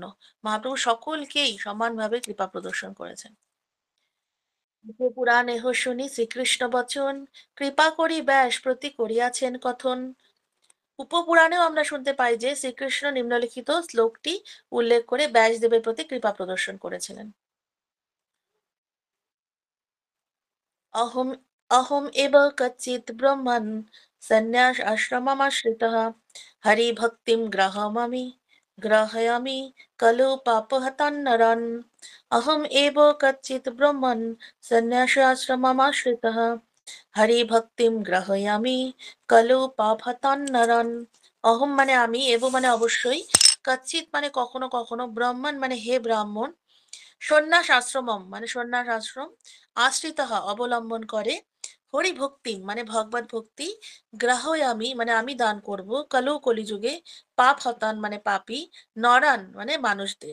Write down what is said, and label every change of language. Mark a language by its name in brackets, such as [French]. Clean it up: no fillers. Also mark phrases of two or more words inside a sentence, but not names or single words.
[Bangla] মহাপ্রভু সকলকেই সমানভাবে কৃপা প্রদর্শন করেছেন। পুরাণেহ শুনি শ্রীকৃষ্ণ বচন, কৃপা করি ব্যাস প্রতি করিয়াছেন কথন। উপপুরাণেও আমরা শুনতে পাই যে শ্রীকৃষ্ণ নিম্নলিখিত শ্লোকটি উল্লেখ করে ব্যাসদেবের প্রতি কৃপা প্রদর্শন করেছিলেন। [Sanskrit] अहम् अहम् एव कच्चित् ब्रह्मन् सन्न्यास आश्रममाश्रितः हरिभक्तिं ग्रहयामि खलु पापहतान्नरान्। अहम् एव कच्चित् ब्रह्मन् सन्न्यासाश्रममाश्रितः हरिभक्तिं ग्रहयामि खलु पापहतान्नरान्। [Bangla] অহম মানে আমি, এব মানে অবশ্যই, কচ্চিৎ মানে কখনো কখনো, ব্রাহ্মণ মানে হে ব্রাহ্মণ, [Sanskrit] সন্ন্যাস আশ্রমম [Bangla] মানে সন্ন্যাস আশ্রম, আশ্রিতঃ অবলম্বন করে, হরিভক্তি মানে ভগবত ভক্তি, গ্রাহয়ামি মানে আমি দান করব, কালো কলিযুগে, [Sanskrit] পাপ হতান [Bangla] মানে পাপী, নরান মানে মানুষদের।